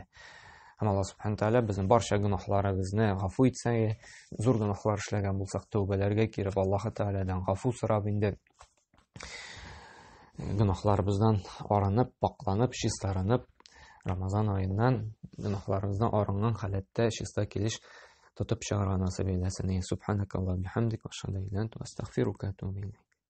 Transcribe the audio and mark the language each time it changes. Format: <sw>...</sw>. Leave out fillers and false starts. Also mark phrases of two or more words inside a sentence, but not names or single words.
<tt>Һәм Алла</tt> <ar>سبحانه وتعالى</ar> <tt>безнең барча гөнаһларыбызны гафу итсә, зур гөнаһлар эшләгән булсак, тәүбәләргә киреп, Аллаһ Таалядан гафу сорап инде гөнаһларыбыздан арынып, пакланып, чистарынып, Рамазан аеннан гөнаһларыбыздан арынган халәттә чиста килеш тотып чыгарга насыйп әйләсен.</tt> <ar>سبحانك اللهم وبحمدك وأشهد أن لا إله إلا أنت أستغفرك وأتوب إليك.</ar>